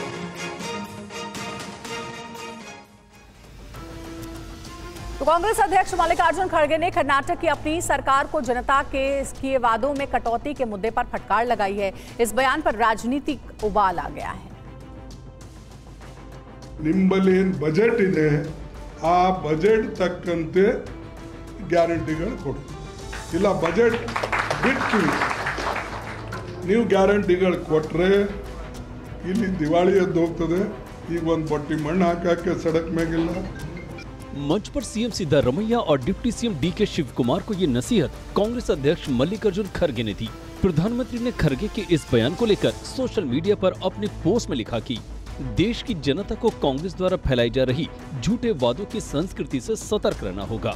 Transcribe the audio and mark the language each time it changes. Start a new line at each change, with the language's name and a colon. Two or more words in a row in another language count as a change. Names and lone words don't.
Hindi: तो कांग्रेस अध्यक्ष मल्लिकार्जुन खड़गे ने कर्नाटक की अपनी सरकार को जनता के किए वादों में कटौती के मुद्दे पर फटकार लगाई है। इस बयान पर राजनीतिक उबाल आ गया है।
Kannada: ನಿಂಬಲೇನ ಬಜೆಟ್ ಇದೆ ಆ ಬಜೆಟ್ ತಕ್ಕಂತೆ ಗ್ಯಾರಂಟಿಗಳು ಕೊಡಿ, ಇಲ್ಲ ಬಜೆಟ್ ಬಿಟ್ಟು ನೀವು ಗ್ಯಾರಂಟಿಗಳು ಕೊಟ್ರೆ ಇಲ್ಲಿ ದಿವಾಳಿ ಎದ್ದು ಹೋಗ್ತದೆ। ಈಗ ಒಂದು ಬಟ್ಟಿ ಮಣ್ಣು ಹಾಕಕ್ಕೆ ಸಡಕ್ ಮೇಗಿಲ್ಲ।
Hindi: मंच पर सीएम सिद्धारमैया और डिप्टी सीएम डीके शिव कुमार को ये नसीहत कांग्रेस अध्यक्ष मल्लिकार्जुन खड़गे ने दी। प्रधानमंत्री ने खड़गे के इस बयान को लेकर सोशल मीडिया पर अपने पोस्ट में लिखा कि देश की जनता को कांग्रेस द्वारा फैलाई जा रही झूठे वादों की संस्कृति से सतर्क रहना होगा।